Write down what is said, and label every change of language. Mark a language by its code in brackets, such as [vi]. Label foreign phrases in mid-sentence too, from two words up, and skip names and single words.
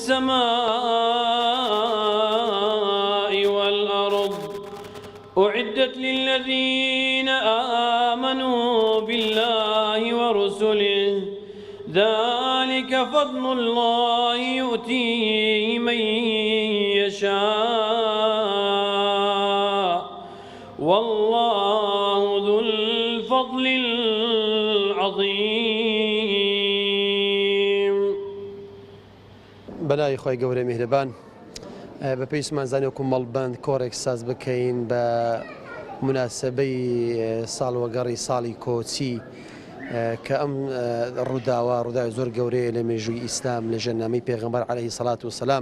[ar] السماء والأرض أعدت للذين آمنوا بالله ورسله ذلك فضل الله يؤتيه من يشاء والله ذو الفضل العظيم. [ckb] بەلای خۆی گەورەی میهرەبان بە پێویستمان زانیوەکو مەڵبەند کۆڕێک ساز بکەین بە مناسبەی ساڵوەگەڕی ساڵی کۆچی کە ئەم ڕووداوای زۆر گەورەیە لە مێژووی ئیسلام لە ژەنامەی پێغەمبەر [ar] عەلەیهی سەڵات وسەلام.